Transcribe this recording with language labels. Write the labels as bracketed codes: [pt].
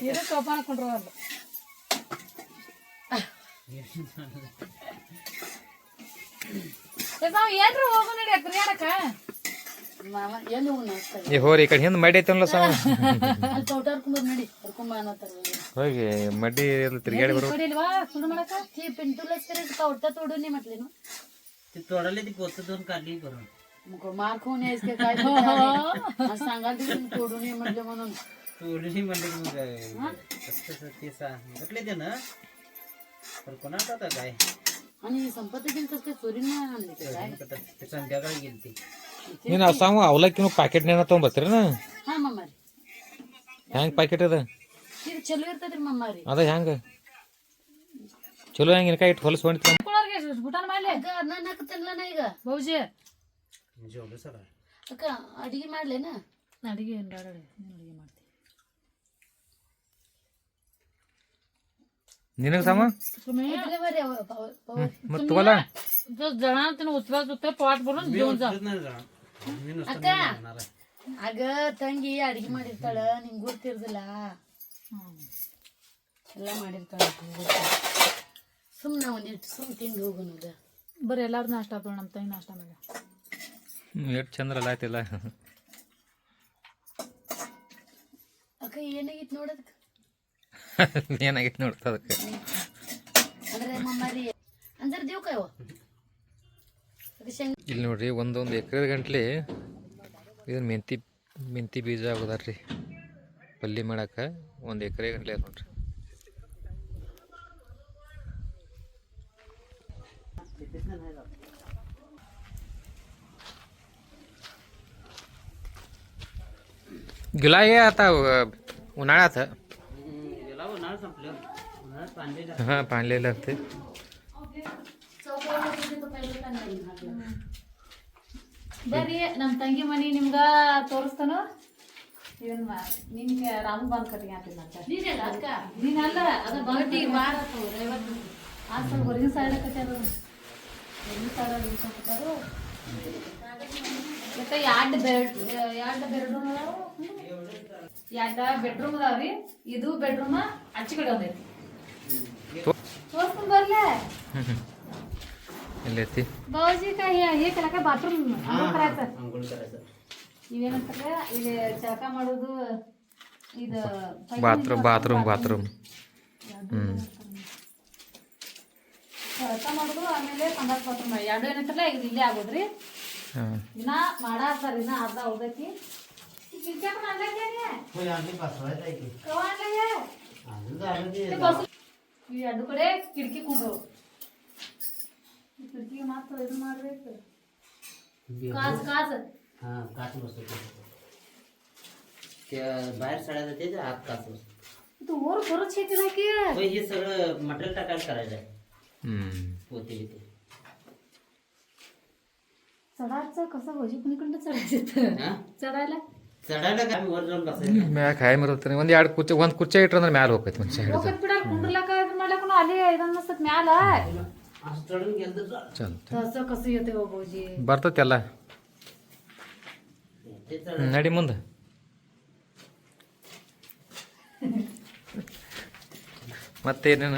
[kn] ಇದು ಟೋಪಾಣ ಕುಂಡ್ರವಲ್ಲ ನಾವು ಏನ್ರ ಹೋಗು ನಡಿ ಕ್ರಿಯಾಡಕ ಮಾಮ ಎಲ್ಲಿ ಹೋಗಿ ನಾಚ್ತಾರೆ ಈ ಹೋರಿ ಈ ಕಡೆ ಹಿಂದೆ ಮಡಿ ಐತಲ್ಲ ಸಾವ ಅಲ್ಲಿ ತೋಟಾರ್ಕೊಂಡ್ ನಡಿ ಕರ್ಕೊಂಡ್ ಅನ್ನತ್ತಾರ ಹೋಗಿ ಮಡ್ಡಿ ತಿರ್ಗಾಡಿ ಬರೋ ಇಲ್ವಾ ಸುಡು ಮಾಡಕ [mr] ती पिंटूलाच करायचं कवटा तोडून नाही म्हटले ना ते तोडाले ती पोत दोन काढली भरून मग मार खाऊन यायचं काय सांगाल तुम्ही तोडून ये म्हटलं म्हणून तोडली म्हणले की मग कसं ते म्हटले ते ना पण कोणाचा होता काय आणि संपत्ती गेली तर ते चोरीनं आणले ते काय ते संध्याकाळी गेली ती [kn] ನೀನು ಸಾವು ಅವಲಕ್ಕಿ ಪ್ಯಾಕೆಟ್ನೇನ ತೊಗೊಂಬತ್ತೀರೇನ ಹಾ ಮಮ್ಮಾರಿ ಹೆಂಗೆ ಪ್ಯಾಕೆಟ್ ಅದ ಇದು ಚಲೋ ಇರ್ತದ್ರಿ ಮಮ್ಮಾರಿ ಅದ ಹೆಂಗೆ ಚಲೋ ಹೆಂಗೆ ಇನ್ಕಾಯಿ ಇಟ್ಟು ಹೊಲಸು ಹೊಂಟಿ [mr] कोणाला बुटान मारले [kn] ಅಕ್ಕ ಅನ್ನ ಹಾಕತ್ತಲ್ಲ ನಾ ಈಗ [mr] भाऊजी जेवढं सगळं [kn] ಅಕ್ಕ ಅಡಿಗೆ ಮಾಡ್ಲೆ ನಾ ಅಡಿಗೆ ಏನ್ ಬೇಡ ಅಡಿಗೆ ಮಾಡ್ತೀನಿ ನಿನಗೆ ಸಾಮ [mr] तुम्ही इकडे बरे [kn] ಮತ್ತು ತಗೋಲ್ಲ [mr] जो जणा तिने उचलत होते पाठ भरून घेऊन जा नाही जा मी नुसतं [kn] ಅಕ್ಕ ಅಗ ತಂಗಿ ಅಡಿಗೆ ಮಾಡಿರ್ತಾಳ ನಿಂಗ್ ಗೊತ್ತಿರ್ದಿಲ್ಲ ಎಲ್ಲ ಮಾಡಿರ್ತಾಳ ಸುಮ್ಮನೆ ಒಂದಿಟ್ಟು ಸುಮ್ ತಿಂದು ಹೋಗೋಣದ बरं ಎಲ್ಲಾರು ನಾಷ್ಟ ಹಾಕೋಣ ನಮ್ಮ ತಂಗಿ ನಾಷ್ಟ ಮಾಡ ಎಷ್ಟು ಚಂದ್ರಲ್ಲ ಆಯ್ತಿಲ್ಲ ಅಕ್ಕ ಏನಾಗಿತ್ತು ನೋಡದಕ್ಕ ಏನಾಗೈತೆ ನೋಡ್ತಾ ಅದಕ್ಕೆ ಅಂದ್ರೆ ಮಮ್ಮಾರಿ ಅಂದ್ರೆ ದೇವ್ ಕಾಯವ ಅದು ಶಂಗ ಇಲ್ಲಿ ನೋಡ್ರಿ ಒಂದೊಂದು ಎಕರೆ ಗಂಟ್ಲೆ ಇದನ್ನ ಮೆಂತಿ ಬೀಜ ಆಗೋದಾರ್ರಿ ಪಲ್ಯ ಮಾಡಕ್ಕೆ 1 ಎಕರೆ ಗಂಟ್ಲೆ ಅದ ನೋಡ್ರಿ [mr] गिलाय आता उन्हाळ्यात गेला उन्हाळा संपलं उन्हाळ्यात पाणी हां पाणलेलं असते [kn] ಬರ್ರಿ ನಮ್ಮ ತಂಗಿ ಮನಿ ನಿಮ್ಗ ತೋರಿಸ್ತಾನು ಇದನ್ನ ನಿಮ್ಗೆ ರಾಮ ಬಂದ್ ಕಟ್ಟಿಗೆ ಹಾಕಿಲ್ಲ ಅಂತ ನೀನೆಲ್ಲ ಅಕ್ಕ ನೀನಲ್ಲ ಅದ ಬಡ್ಡಿ ವಾರ ಆ ಸ್ವಲ್ಪ ಹೊರಗಿನ ಸೈಡ್ ಕಟ್ಟಿ ಅದು ಹೊರಗಿನ ಸೈಡ್ ಇಟ್ಕೊತಾರು ಮತ್ತೆ ಎರಡು ಬೆಡ್ರೂಮ್ ಅದಾವು ಎರಡು ಬೆಡ್ರೂಮ್ ಅದಾವ್ರಿ ಇದು ಬೆಡ್ರೂಮ್ ಆಚೆ ಕಡೆ ಒಂದೈತಿ ತೋರಿಸ್ಕೊಂಡ್ ಬರ್ಲೆ ಎಲ್ಲೈತಿ [mr] भाऊजी काय हे केला काय बाथरूम अंघोळ करायचं अंघोळ करायचं [kn] ಇವೇನಂತಾರೆ ಇಲ್ಲಿ ಜಳಕ ಮಾಡೋದು ಇದು ಬಾತ್ರೂಮ್ ಜಳಕ ಮಾಡೋದು ಆಮೇಲೆ ಸಂಡಾಸ್ ಬಾತ್ರೂಮ್ ಎರಡು ಏನಂತಾರಲ್ಲ ಈಗ ಇಲ್ಲೇ ಆಗೋದ್ರಿ ಇನ್ನ ಮಾಡಾತಾರ ಇನ್ನ ಅರ್ಧ ಉಳ್ದೈತಿ ಕಿರ್ಕ್ಯಾಕ ಅನ್ಲಕ್ಕೆ [mr] होय आम्ही बसवायचं आहे की [kn] ಕವ ಅನ್ಲಕ್ಕೆ [mr] अजून झालं की [kn] ಈ ಎರಡು ಕಡೆ ಕಿಟಕಿ ಕೊಂಡ್ರು ಕಿಟಕಿಗೆ ಮಾತ್ರ ಇದು ಮಾಡ್ಬೇಕು ಕಾಜ್ [mr] हा काच बसतो त्या बाहेर सड्या जाते ते आत काच बसतो [kn] ಇದು ಓರ್ ಬರೋ ಚೇತಿನ की [mr] होय हे सगळं मटेरियल टाकायला करायचं आहे पोते बिते चढायचं कसं भाऊजी कुणीकडनं चढायचं हा चढायला चढायला काय वर जाऊन बसायचं [kn] ಮ್ಯಾಗ ಹಾಯ್ ಮರತ್ತಾರೆ ಒಂದು ಕುರ್ಚಿ ಇಟ್ರೆ ಅಂದ್ರೆ ಮ್ಯಾಲೆ ಹೋಗ್ತೈತಿ ಮನುಷ್ಯ ಹಿಡಿದು ಹೋಗತ್ ಬಿಡ ಕುಂಡ್ರಲಕ ಇದು ಮಾಡ್ಲಕ್ಕ ಅಲ್ಲಿ ಇದನ್ನ ಮಸ್ತ್ ಮ್ಯಾಲ [mr] असं चढून गेलं तर [kn] ಚಲೋ [mr] तसं कसं येते हो भाऊजी [kn] ಬರ್ತೈತಿ ಎಲ್ಲ [mr] ते [kn] ನಡಿ ಮುಂದೆ ಮತ್ತೇನೇನು